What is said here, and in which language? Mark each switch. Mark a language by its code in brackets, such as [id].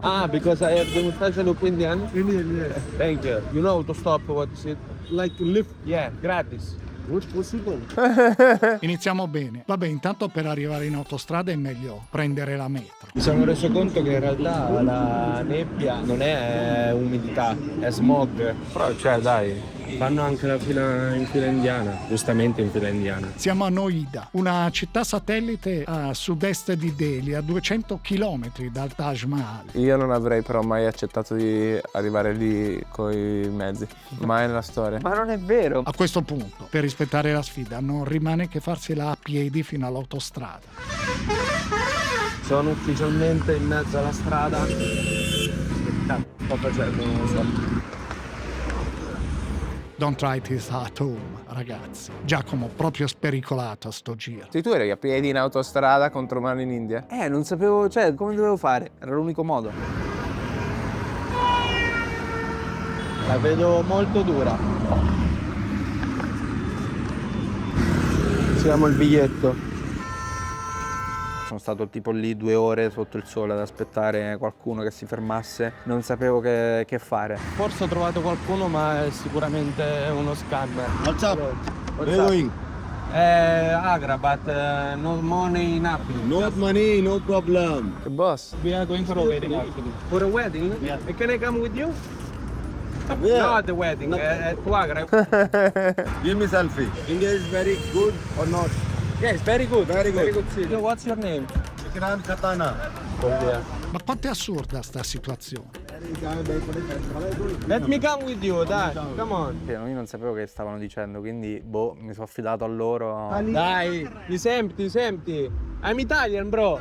[en] Ah, because I have the mustache look Indian? Indian, yeah. Thank you. You know to stop, what is it? Like to lift? Yeah, gratis. Which possible? [it] Iniziamo bene. Vabbè, intanto per arrivare in autostrada è meglio prendere la metro. Mi sono reso conto che in realtà la nebbia non è umidità, è smog. Però cioè dai, Fanno anche la fila in fila indiana, giustamente in fila indiana. Siamo a Noida, una città satellite a sud-est di Delhi, a 200 km dal Taj Mahal. Io non avrei però mai accettato di arrivare lì con i mezzi. Mai nella storia. Ma non è vero. A questo punto, per rispettare la sfida, non rimane che farsela a piedi fino all'autostrada. Sono ufficialmente in mezzo alla strada. Sto facendo, non lo so. [en] Don't try this at home, ragazzi. [it] Giacomo proprio spericolato a sto giro. Sì, tu eri a piedi in autostrada contro mano in India? Non sapevo, cioè, come dovevo fare? Era l'unico modo. La vedo molto dura. Siamo il biglietto. Sono stato tipo lì 2 ore sotto il sole ad aspettare qualcuno che si fermasse. Non sapevo che fare. Forse ho trovato qualcuno, ma è sicuramente uno scammer. [en] What's up? What's Where up? going? Agra, but no money, nothing. No money, no problem. [it] Che boss? [en] We are going for a wedding actually. For a wedding? Yeah. Can I come with you? Yeah. No, at the wedding, to Agra. Give me selfie. India is very good or not? Yes, very good. Very good. Very good city. What's your name? Ikram Khatana. [it] Ma quanto è assurda sta situazione? [en] Let me come with you, dai. Come on. [it] Io non sapevo che stavano dicendo, quindi mi sono affidato a loro. [en] Dai, it's empty, it's empty. I'm Italian, bro.